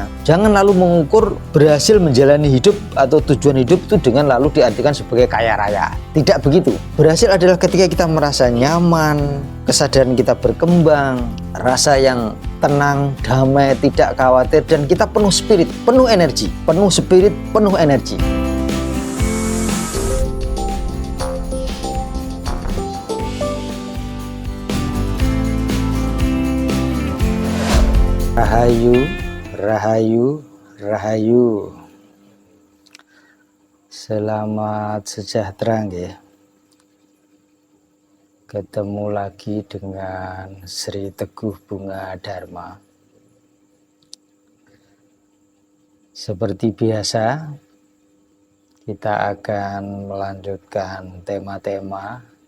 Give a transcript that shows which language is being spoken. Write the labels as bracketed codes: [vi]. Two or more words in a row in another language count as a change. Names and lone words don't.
[id] Jangan lalu mengukur berhasil menjalani hidup atau tujuan hidup itu dengan lalu diartikan sebagai kaya raya. Tidak begitu. Berhasil adalah ketika kita merasa nyaman, kesadaran kita berkembang, rasa yang tenang, damai, tidak khawatir, dan kita penuh spirit, penuh energi, penuh spirit, penuh energi. Rahayu, rahayu, rahayu. Selamat sejahtera nggih. Ketemu lagi dengan Sri Teguh Bunga Dharma. Seperti biasa, kita akan melanjutkan tema-tema.